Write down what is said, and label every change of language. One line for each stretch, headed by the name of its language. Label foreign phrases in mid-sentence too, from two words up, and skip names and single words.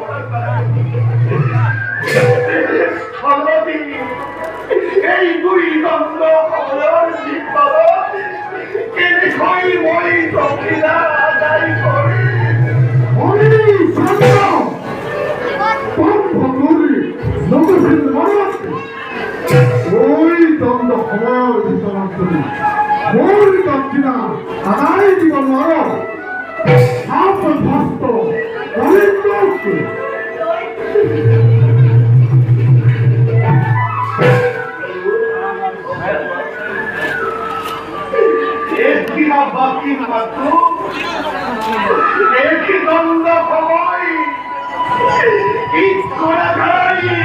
Assamese: এই দুই দণ্ড সময়ৰ ভিতৰত কেনেকৈ মই দক্ষিণা আদায় কৰিম ওই দণ্ড সময়ৰ ভিতৰত যদি মোৰ দক্ষিণা আদায় দিব নোৱাৰো
Bangla: বাকি মাত্র একই দ্বন্দ্ব সময় কি করা যায়